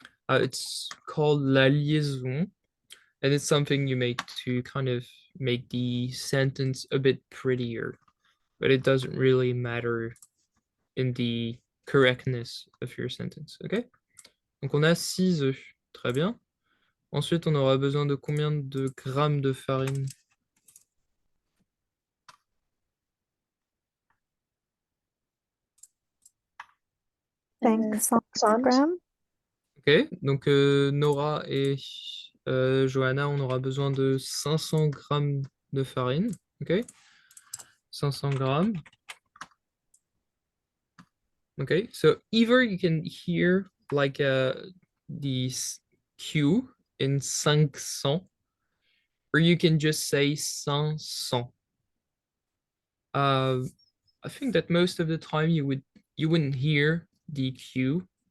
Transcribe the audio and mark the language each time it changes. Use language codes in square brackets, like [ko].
[en] It's called la liaison, and it's something you make to kind of make the sentence a bit prettier, but it doesn't really matter in the correctness of your sentence, ok? [fr] Donc on a 6 œufs, très bien. Ensuite, on aura besoin de combien de grammes de farine? Euh, 500 60. grammes. Ok, donc Nora et Johanna, on aura besoin de 500 grammes de farine, ok? 500 grammes. [en] Okay, so either you can hear like the Q in 500, or you can just say 500. I think that most of the time you wouldn't hear the Q.